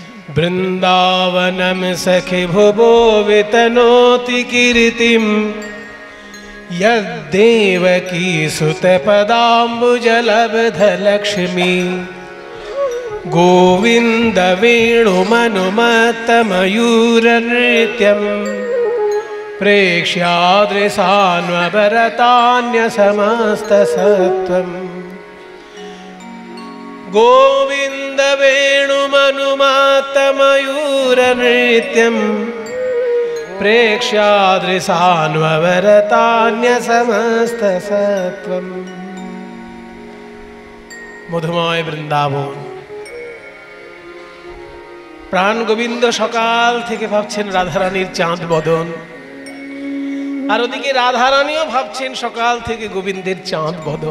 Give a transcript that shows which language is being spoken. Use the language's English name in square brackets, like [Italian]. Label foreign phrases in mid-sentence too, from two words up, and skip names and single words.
[Sanskrit] বৃন্দাবনম সখি ভুবো বিতনোতি কীর্তিম यद्देवकी सुतपदाम्बुजलब्धलक्ष्मी गोविन्द वेणुमनुमत्तमयूरनृत्यं प्रेक्ष्यादृशान्वभरतान्यसमस्तसत्त्वम् गोविन्द वेणुमनुमत्तमयूरनृत्यं प्रेक्ष्यादृशान्वभरतान्यसमस्तसत्त्वम्। [Bangla] মধুময় বৃন্দাবন, প্রাণ গোবিন্দ সকাল থেকে ভাবছেন রাধারানীর চাঁদ বদন, আর ওদিকে রাধারানীও ভাবছেন সকাল থেকে গোবিন্দের চাঁদ বদন।